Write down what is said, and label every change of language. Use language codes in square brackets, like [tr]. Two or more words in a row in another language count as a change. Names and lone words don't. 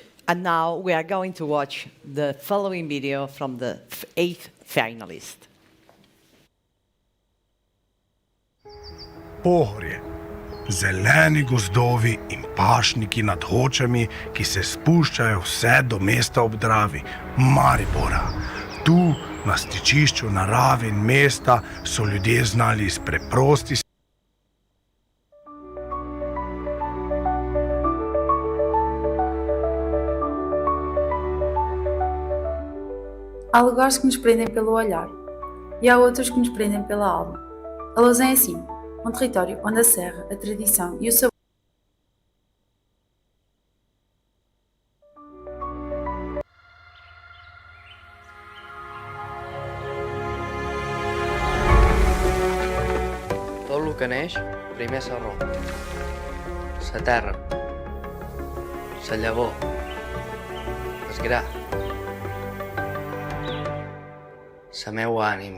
[en] And now we are going to watch the following video from the 8th finalist. [sl] Pohorje. Zeleni gozdovi in pašniki nad Hočami, ki se spuščajo vse do mesta ob Dravi, Maribora. Tu, na stičišču narave in mesta, so ljudje znali iz preprosti [pt] Há lugares que nos prendem pelo olhar e há outros que nos prendem pela alma. A Lousã é assim, um território onde a serra, a tradição e o sabor [ca] Tot el que neix, primer la raó. La terra, la llavor, el gra, la meua ànima.